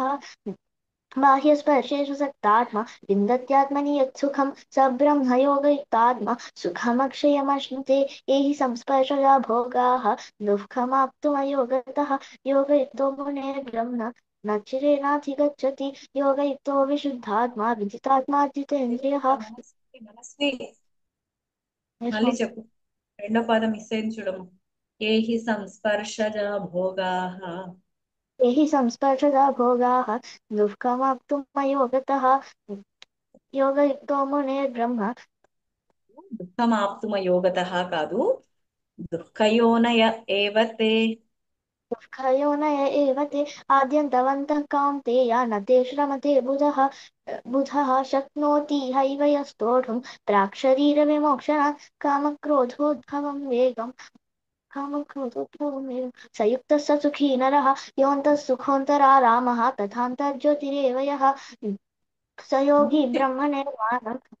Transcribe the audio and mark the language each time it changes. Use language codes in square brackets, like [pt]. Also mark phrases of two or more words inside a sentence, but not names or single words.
[sa] बाह्यस्पर्शेषु सक्तात्मा विन्दत्यात्मनि यत्सुखं स ब्रह्मयोगयुक्तात्मा सुखमक्षयमश्नुते। ये हि संस्पर्शजा भोगाः दुःखमाप्तुमयो गतः। योगयुक्तो मुनेर्ब्रह्म न चिरेणाधिगच्छति। योगयुक्तो विशुद्धात्मा विजितात्मा जितेन्द्रियः। [te] మనస్వి మళ్ళీ చెప్పు. రెండో పదం మిస్ అయింది చూడము. [sa] ఏ హి సంస్పర్శజ భోగాః. ये हि संस्पर्शजा भोगाः दुःखमाप्तुमयो गतः। योगयुक्तो मुनेर्ब्रह्म దుఃఖమాప్తుమయోగతః కాదు, దుఃఖయోనయ ఏవ తే. दुःखयोनय एव ते आद्यन्तवन्तः कौन्तेय न ते श्रमते बुधः शक्नोति हैव यस्तोढुं प्राक्शरीरविमोक्षणात् कामक्रोधोद्भवं वेगम् स युक्तः स सुखी नरः योऽन्तः सुखोऽन्तरारामः तथान्तर्ज्योतिरेव यः स योगी ब्रह्मनिर्वाणम्